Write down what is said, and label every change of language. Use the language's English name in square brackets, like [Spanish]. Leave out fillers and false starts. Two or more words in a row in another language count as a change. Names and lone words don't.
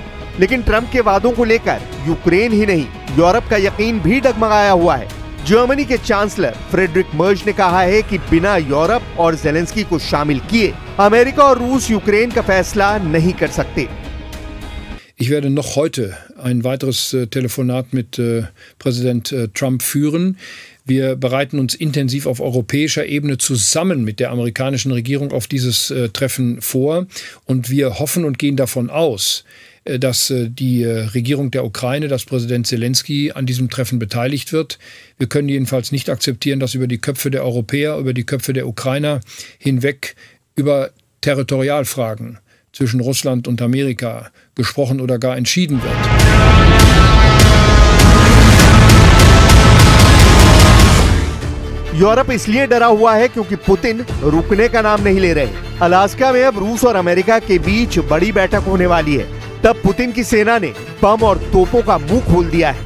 [Hindi] लेकिन ट्रंप के वादों को लेकर यूक्रेन ही नहीं, यूरोप का यकीन भी डगमगाया हुआ है। जर्मनी के चांसलर फ्रेडरिक मर्ज ने कहा है कि बिना यूरोप और ज़ेलेंस्की को शामिल किए अमेरिका और रूस यूक्रेन का फैसला नहीं कर सकते। [German] Ich werde noch heute ein weiteres Telefonat mit Präsident Trump führen. Wir bereiten uns intensiv auf europäischer Ebene zusammen mit der amerikanischen Regierung auf dieses Treffen vor. Und wir hoffen und gehen davon aus, dass die Regierung der Ukraine, dass Präsident Zelensky an diesem Treffen beteiligt wird. Wir können jedenfalls nicht akzeptieren, dass über die Köpfe der Europäer, über die Köpfe der Ukrainer hinweg über Territorialfragen zwischen Russland und Amerika gesprochen oder gar entschieden wird. [Hindi] यूरोप इसलिए डरा हुआ है क्योंकि पुतिन रुकने का नाम नहीं ले रहे। अलास्का में अब रूस और अमेरिका के बीच बड़ी बैठक होने वाली है। तब पुतिन की सेना ने बम और तोपों का मुंह खोल दिया है।